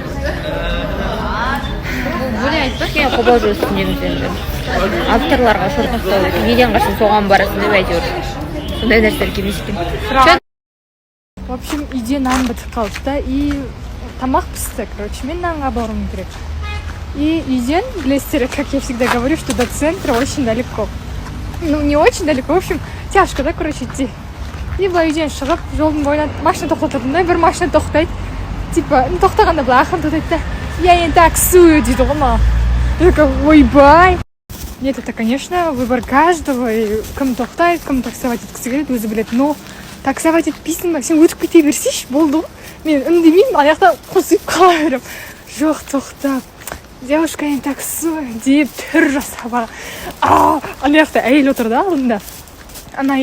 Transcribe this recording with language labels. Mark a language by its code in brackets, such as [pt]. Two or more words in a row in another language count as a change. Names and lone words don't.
[kk] Бұл айтпақ қобалжу үстіндеміз енді. Авторларға шорқақтау екен. Неден қашын соған барасын деп әйтеуір. Сондай нәрселер келмес екен. [ru] В общем, [kk] үйде нан бітіп қалды да, и тамақ пісті, короче, мен нанға баруым керек. И үйден, білесіздер, [ru] как я всегда говорю, что до центра очень далеко. Ну, не очень далеко, в общем, тяжко, да, короче, идти. [kk] И былай үйден шығып, жолдың бойына машина тоқтатырдым да, бір машина тоқтайды. Типа, тоқтағанда былай ақырын тоқтайды да, [ru] я не таксую, [kk] дейді ғой ма. [ru] Я такая, ойбай. Нет, это, конечно, выбор каждого, и [kk] кім тоқтайды, кім таксовать еткісі келеді, өзі біледі, но таксовать етпейсің ба, сен өтіп кете берсейші, болды ғой. Мен үндемеймін, аяқта қосып қала берем. Жоқ, тоқтап. [ru] Девушка, не таксую, [kk] деп түр жасап. Ана жақта әйел отыр да алдында.